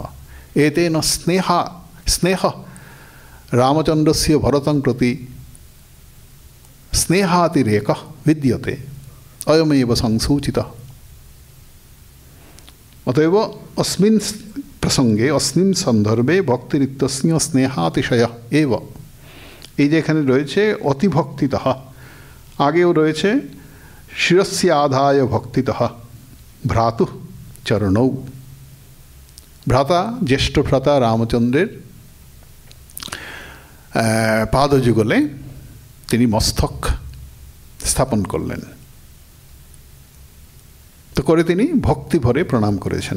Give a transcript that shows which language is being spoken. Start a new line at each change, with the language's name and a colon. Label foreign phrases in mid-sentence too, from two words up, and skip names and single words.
Sanskrit: एतेन स्नेहः रामचन्द्रस्य भरतं प्रति स्नेहातिरेकः विद्यते, अयमेव संसूचितः। अतएव अस्मिन् प्रसंगे अस्मिन् सन्दर्भे भक्तिरित्यस्य स्नेहातिशयः एव।
Bangla: এই যেখানে রয়েছে অতিভক্তিতः, আগেও রয়েছে
Sanskrit: শিরস্য আধায় ভক্তিতः ভ্রাতুঃ চরণৌ।
Bangla: ভ্রাতা, জ্যেষ্ঠ ভ্রাতা রামচন্দ্রের পাদযুগলে তিনি মস্তক স্থাপন করলেন, তো করে তিনি ভক্তি ভরে প্রণাম করেছেন।